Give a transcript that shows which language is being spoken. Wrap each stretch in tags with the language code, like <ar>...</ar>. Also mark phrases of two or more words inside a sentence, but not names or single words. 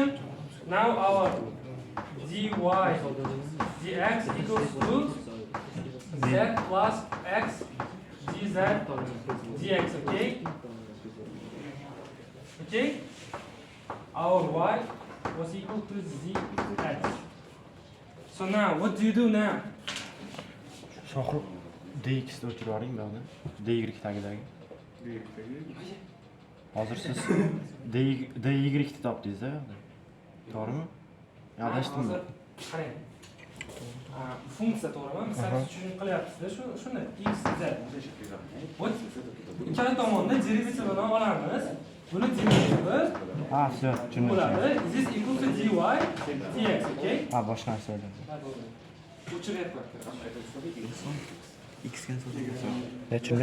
<en>Now our dy dx equals to z plus x dz dx, okay? Okay? Our y was equal to zx. So now, what do you do now?</en> <uz>Shohrux dx ni o'chirib yuboring buni. dy tagidagi. Hozir siz dy ni topdingiz-da yo'qda. To'g'rimi? Adashdimmi? Qarang. Funksiya to'g'rimi? Substitution qilyapsiz-da, shuni x z. Вот ikkala tomonni derivativini olamiz. Buni derivativi Ha, все, tushundim. bo'ladi.</uz> <en>This equal to dy dx, okay?</en> <uz>Ha, boshqa narsa o'yladim. O'chiryapman. X ga We tushundim.</uz>